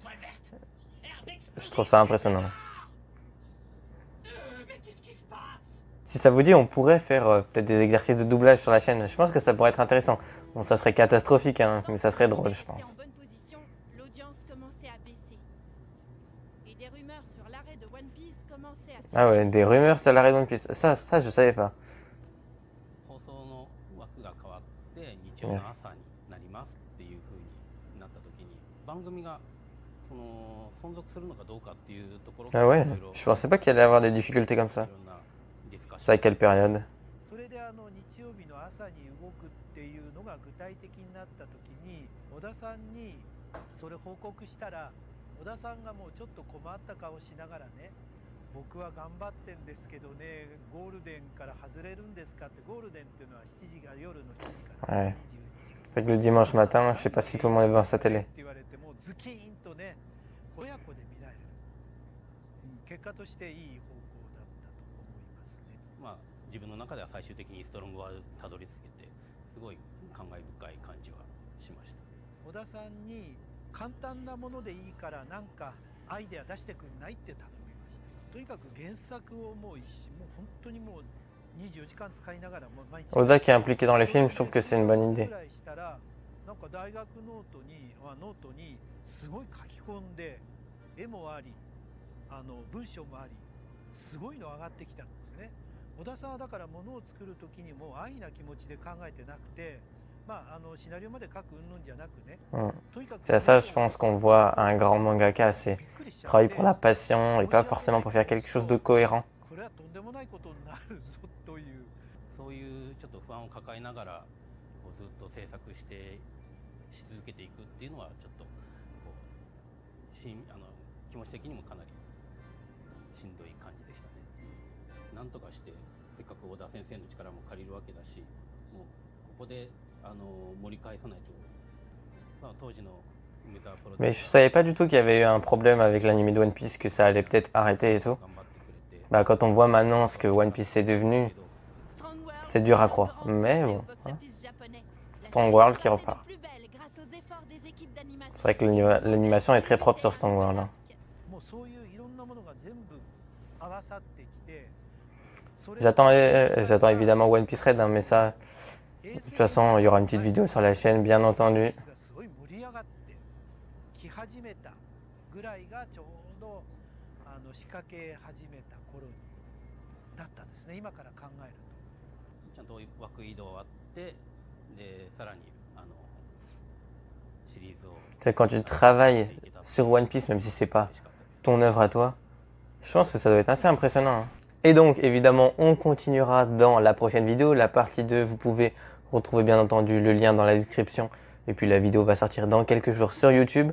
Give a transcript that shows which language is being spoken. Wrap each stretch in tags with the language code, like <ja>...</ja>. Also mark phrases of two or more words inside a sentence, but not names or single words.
<fr>Je trouve ça impressionnant. Si ça vous dit, on pourrait faire peut-être des exercices de doublage sur la chaîne. Je pense que ça pourrait être intéressant. Bon, ça serait catastrophique, hein, mais ça serait drôle, je pense. En bonne position, l'audience commençait à baisser. Et des rumeurs sur l'arrêt de One Piece commençaient à Ah ouais, des rumeurs sur l'arrêt de One Piece. Ça, je savais pas.</fr> <ja>放送の枠が変わって日曜の朝になりますっていう風になった時に番組がその存続するのかどうかっていうところ</ja> <fr>Ah ouais, je pensais pas qu'il allait avoir des difficultés comme ça. C'est à quelle période?</fr> <ja>それで日曜日の朝に動くっていうのが具体的になった時に小田さんにそれ報告したら小田さんがもうちょっと困った顔しながらね僕は頑張ってんですけどね、ゴールデンから外れるんですかって、ゴールデンっていうのは7時が夜の7時から</ja> <fr>Ouais. C'est que le dimanche matin, je sais pas si tout le monde est devant sa télé.</fr> <ja>って言われてもズキーンとね、親子で見られる、結果としていい方向だったと思いますね。まあ自分の中では最終的にストロングワールドたどり着けて、すごい感慨深い感じはしました。小田さんに簡単なものでいいからなんかアイデア出してくんないって頼みました。とにかく原作をもう本当にもう24時間使いながらもう毎日。</ja> <fr>Oda qui est impliqué dans les films, je trouve que c'est une bonne idée.</fr> <ja>なんか大学ノートにすごい書き込んで、絵もあり、文章もあり、すごいの上がってきたんですね。小田さんはだからものを作る時にも安易な気持ちで考えてなくて、まあシナリオまで書く云々じゃなくね。</ja> <fr>C'est à ça, je pense qu'on voit un grand mangaka, c'est travailler pour la passion et pas forcément pour faire quelque chose de cohérent.</fr> <ja>これはとんでもないことになるぞという。そういうちょっと不安を抱えながらこうずっと制作し続けていくっていうのはちょっとこう気持ち的にもかなりしんどい感じでしたね。なんとかしてせっかく小田先生の力も借りるわけだし、もうここで盛り返さないと、まあ、当時の Mais</ja> <fr>je savais pas du tout qu'il y avait eu un problème avec l'anime de One Piece, que ça allait peut-être arrêter et tout. Bah, quand on voit maintenant ce que One Piece est devenu, c'est dur à croire. Mais bon, hein. Strong World qui repart. C'est vrai que l'animation est très propre sur Strong World. Hein. J'attends évidemment One Piece Red, hein, mais ça, de toute façon, il y aura une petite vidéo sur la chaîne, bien entendu.</fr> <ja>始めたぐらいがちょうど仕掛け始めた頃だったんですね。今から考えるとちゃんと枠移動あって、でさらにシリーズを。</ja> <fr>C'est quand tu travailles sur One Piece, même si c'est pas ton œuvre à toi, je pense que ça doit être assez impressionnant. Hein. Et donc, évidemment, on continuera dans la prochaine vidéo, la partie 2. Vous pouvez retrouver bien entendu le lien dans la description. Et puis la vidéo va sortir dans quelques jours sur YouTube.</fr>